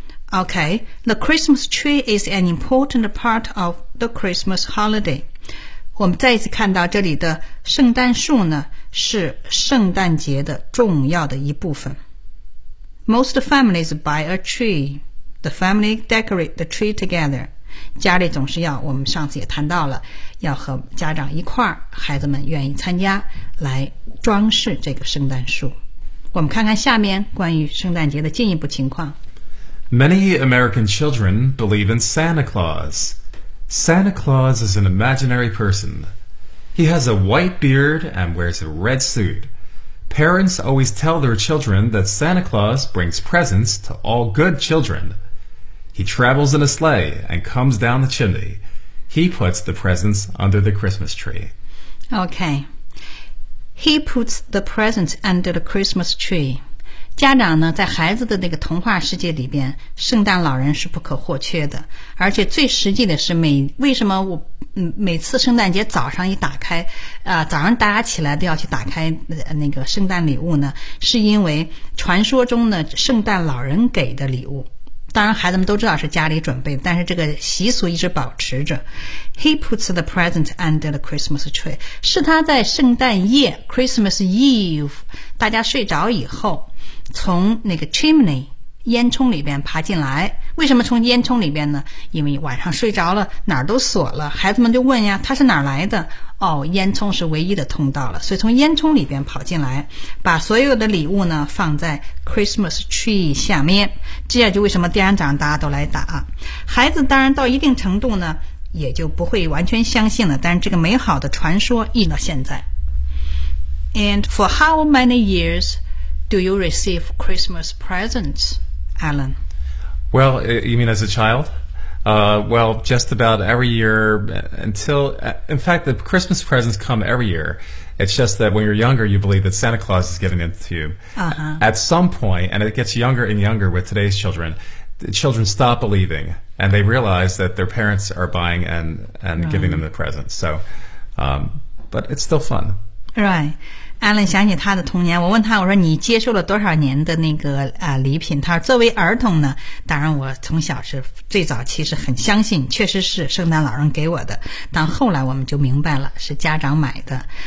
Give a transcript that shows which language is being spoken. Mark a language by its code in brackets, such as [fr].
[en] Okay, the Christmas tree is an important part of the Christmas holiday. [zh] 我们再一次看到这里的圣诞树呢，是圣诞节的重要的一部分。 [en] Most families buy a tree. The family decorate the tree together. [zh] 家里总是要，我们上次也谈到了，要和家长一块儿，孩子们愿意参加，来装饰这个圣诞树。我们看看下面关于圣诞节的进一步情况。 [en] Many American children believe in Santa Claus. Santa Claus is an imaginary person. He has a white beard and wears a red suit. Parents always tell their children that Santa Claus brings presents to all good children. He travels in a sleigh and comes down the chimney. He puts the presents under the Christmas tree. Okay. He puts the presents under the Christmas tree. [zh] 家长呢，在孩子的那个童话世界里边，圣诞老人是不可或缺的。而且最实际的是为什么我每次圣诞节早上一打开，早上大家起来都要去打开那个圣诞礼物呢？是因为传说中的圣诞老人给的礼物。当然孩子们都知道是家里准备的，但是这个习俗一直保持着。 [en] He puts the present under the Christmas tree. [zh] 是他在圣诞夜 Christmas Eve, 大家睡着以后从那个 chimney, 烟囱里边爬进来。为什么从烟囱里边呢？因为晚上睡着了，哪儿都锁了，孩子们就问呀，他是哪儿来的？哦，烟囱是唯一的通道了，所以从烟囱里边跑进来，把所有的礼物呢放在 Christmas tree 下面，这样就为什么第二天早上大家都来打。孩子当然到一定程度呢，也就不会完全相信了，但是这个美好的传说一直到现在。 [en] And for how many years do you receive Christmas presents, Alan? Well, you mean as a child? Well, just about every year until, in fact, the Christmas presents come every year. It's just that when you're younger, you believe that Santa Claus is giving it to you. Uh-huh. At some point, and it gets younger and younger with today's children, the children stop believing and they realize that their parents are buying and right. giving them the presents. So, but it's still fun. Right. [zh] 艾伦想起他的童年，我问他，我说你接受了多少年的那个礼品？他说作为儿童呢，当然我从小是最早其实很相信，确实是圣诞老人给我的，但后来我们就明白了是家长买的。